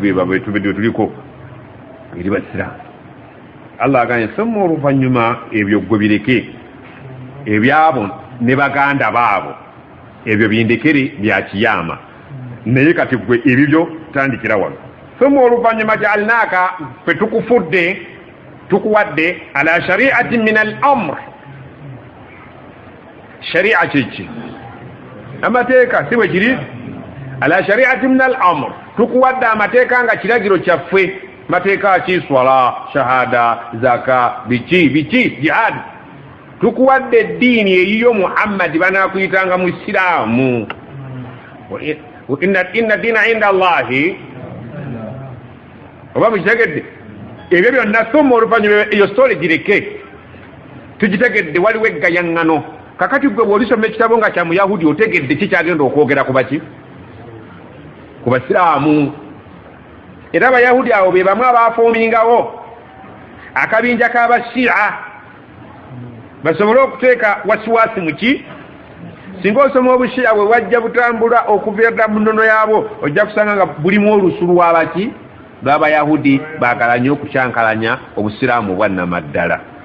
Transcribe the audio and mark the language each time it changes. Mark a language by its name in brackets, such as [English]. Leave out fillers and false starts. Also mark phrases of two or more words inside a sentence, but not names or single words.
[Ganda] betubedde tuliko eri basiraamu allah aganye soma oluvannyuma ebyo gwe bireke ebyabo ne baganda baabo ebyo bindekere byakiyama naye kati gwe ebibyo tandikira wano soma oluvannyuma jaalnaaka fe tukufudde tukuwadde [Arabic] على شريعة من الأمر [Ganda] shari'a kiki amateeka si bwe kiri [Arabic] على شريعة من الأمر [Ganda] tukuwadde amateeka nga kiragiro kyaffe mateeka ki swala shahada zaka biki jihad tukuwadde eddiini eyiyo muhammadi banakuyitanga mu isiraamu [Arabic] إن الدين عند الله [Ganda] oba mukitegedde ebyo byonna soma oluvannyuma eyo sitole gireke tugitegedde waliwo eggayaŋŋano kakati gwe bw'olisoma ekitabo nga kya muyahudi otegedde kikyagenda okwogera ku baki ku basiraamu era abayahudi abo be bamu abafoomingawo akabinja k'abashi'a basobole okuteeka wasiwasi muki singa osoma obushi'a bwe wajja butambula okuva mu nnono yaabwo ojja kusanga nga bulimu olusu lwabaki lw'abayahudi baagala nnyo okukyankalanya obusiraamu obwannamaddala